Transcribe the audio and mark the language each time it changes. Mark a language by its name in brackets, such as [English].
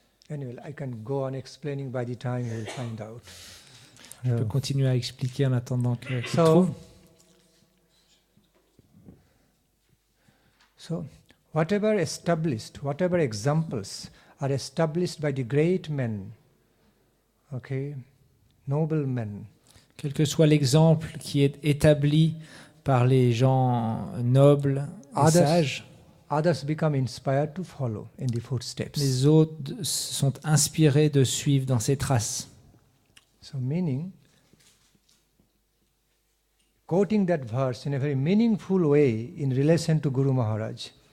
[English] Anyway, I can go on explaining by the time you will find out. [French] Je peux continuer à expliquer en attendant que tu [English] So, [French] trouves. [English] So, whatever examples are established by the great men, okay, noble men, [French] Quel que soit l'exemple qui est établi par les gens nobles et sages, [English] others become inspired to follow in the footsteps. [French] les autres sont inspirés de suivre dans ses traces. [English] So, meaning, quoting that verse in a very meaningful way in relation to Guru Maharaj.